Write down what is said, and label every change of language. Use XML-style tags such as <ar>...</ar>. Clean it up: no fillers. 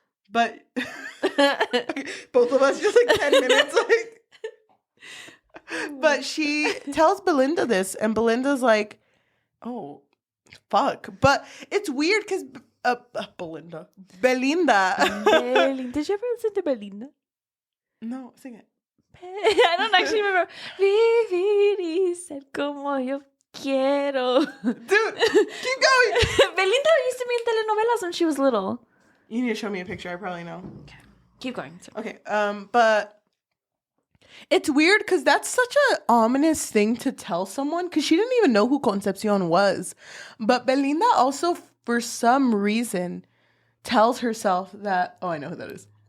<en>But both of us just like 10 minutes like. But she tells Belinda this and Belinda's like, oh, fuck. But it's weird because Belinda. Did you ever listen to Belinda? No, sing it. I don't actually remember.</en> <es>Vivir y ser como yo quiero.</es> <en>Dude, keep going. Belinda used to be in telenovelas when she was little. You need to show me a picture. I probably know. Okay. Keep going. Okay. But it's weird because that's such an ominous thing to tell someone because she didn't even know who Concepcion was. But Belinda also, for some reason, tells herself that, oh, I know who that is.</en>